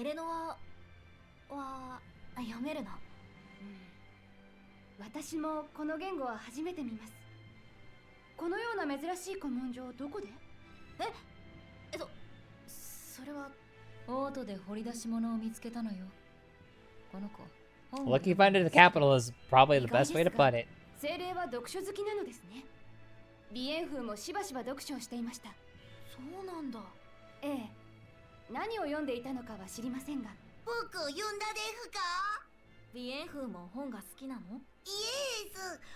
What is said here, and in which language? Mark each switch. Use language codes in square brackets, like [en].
[ja] エレノアは読めるの？私もこの言語は初めて見ます。このような珍しい古文書をどこで？それはオートで掘り出し物を見つけたのよ。この子。 [en] Lucky find it in the capital is probably the best way to put it. [ja] 精霊は読書好きなのですね。鼻炎風もしばしば読書をしていました。そうなんだ。ええ。何を読んでいたのかは知りませんが。僕を呼んだですか？鼻炎風も本が好きなの？イエス。